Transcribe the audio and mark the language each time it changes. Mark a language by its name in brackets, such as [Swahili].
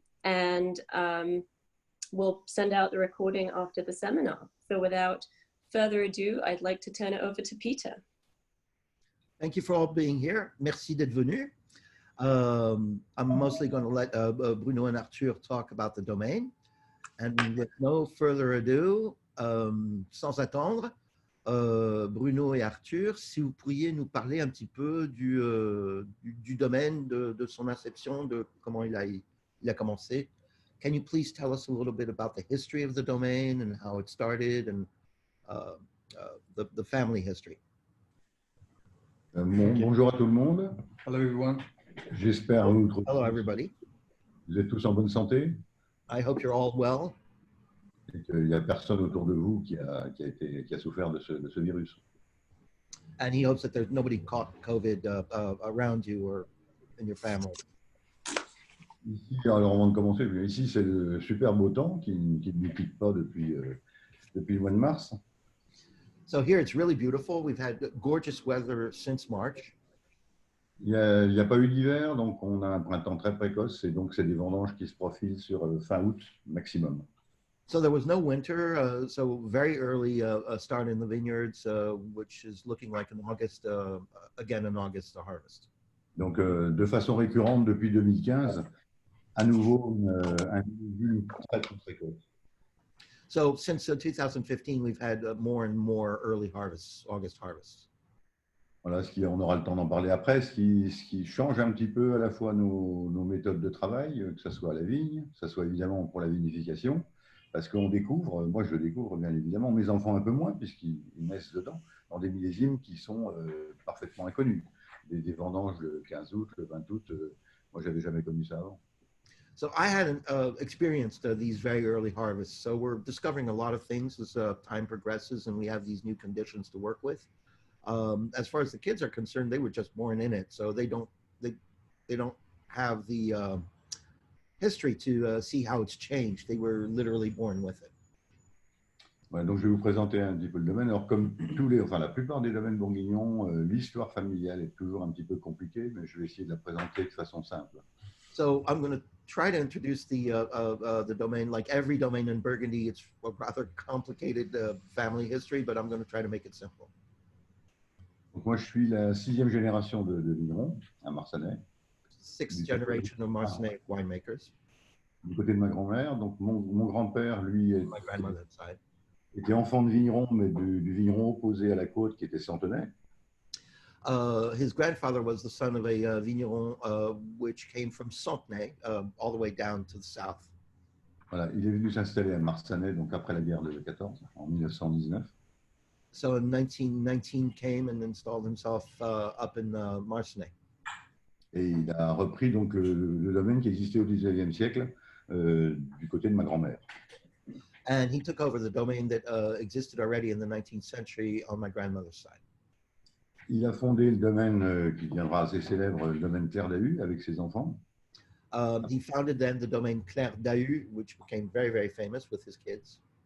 [English] And we'll send out the recording after the seminar. So without further ado, I'd like to turn it over to Peter. Thank you for all being here. [French] Merci d'être venu. [English] I'm mostly going to let Bruno and Arthur talk about the domain. And with no further ado, [French] sans attendre, Bruno et Arthur, si vous pourriez nous parler un petit peu du domaine, de son inception, de comment il a commencé. [English] Can you please tell us a little bit about the history of the domain and how it started and the family history? [French] Bonjour à tout le monde. [English] Hello everyone. [French] J'espère que [English] Hello everybody. [French] vous êtes tous en bonne santé. [English] I hope you're all well. [French] Et qu'il n'y a personne autour de vous qui a souffert de ce virus. [English] And he hopes that there's nobody caught COVID around you or in your family. [French] Ici, alors avant de commencer, ici c'est le super beau temps qui ne nous quitte pas depuis le mois de mars. [English] So here it's really beautiful. We've had gorgeous weather since March. [French] Il n'y a pas eu d'hiver, donc on a un printemps très précoce et donc c'est des vendanges qui se profilent sur fin août maximum. [English] So there was no winter, so very early start in the vineyards, which is looking like in August, again in August, the harvest. [French] Donc de façon récurrente depuis 2015, à nouveau une très précoce. [English] So since 2015, we've had more and more early harvests, August harvests. [French] Voilà, on aura le temps d'en parler après. Ce qui change un petit peu à la fois nos méthodes de travail, que ce soit à la vigne, que ce soit évidemment pour la vinification, parce qu'on découvre, moi je le découvre bien évidemment, mes enfants un peu moins, puisqu'ils naissent dedans, dans des millésimes qui sont parfaitement inconnus. Des vendanges le 15 août, le 20 août, moi j'avais jamais connu ça avant. [English] So I hadn't experienced these very early harvests, so we're discovering a lot of things as time progresses and we have these new conditions to work with. As far as the kids are concerned, they were just born in it, so they don't have the history to see how it's changed. They were literally born with it. [French] Ouais, donc je vais vous présenter un petit peu le domaine. Alors comme la plupart des domaines bourguignons, l'histoire familiale est toujours un petit peu compliquée, mais je vais essayer de la présenter de façon simple. [English] So I'm going to try to introduce the domain. Like every domain in Burgundy, it's a rather complicated family history, but I'm going to try to make it simple. [French] Donc moi, je suis la 6e génération de vignerons à Marsanne. [English] Sixth generation of Marsanne winemakers. [French] Du côté de ma grand-mère, donc mon grand-père, lui, [English] My grandmother's side. [French] était enfant de vigneron, mais du vigneron opposé à la côte qui était Centenay. [English] His grandfather was the son of a vigneron which came from Centenay all the way down to the south. [French] Voilà, il est venu s'installer à Marsanne, donc après la guerre de 14, en 1919. [English] So in 1919 came and installed himself up in Marsanne. [French] Et il a repris donc le domaine qui existait au XIXe siècle du côté de ma grand-mère. [English] And he took over the domain that existed already in the 19th century on my grandmother's side. [French] Il a fondé le domaine qui deviendra assez célèbre, le domaine Claire d'Ahu, avec ses enfants. [English] He founded then the domain Claire d'Ahu, which became very, very famous with his kids.